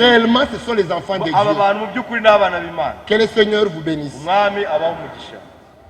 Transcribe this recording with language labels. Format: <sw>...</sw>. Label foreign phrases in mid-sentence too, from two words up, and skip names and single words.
<fr>réellement ce sont les enfants de</fr> <rw>aba</rw> <fr>Dieu.</fr> <rw>bantu mu by'ukuri ni abana b'Imana.</rw> <fr>Que le Seigneur vous bénisse.</fr> <rw>umwami abaha umugisha.</rw>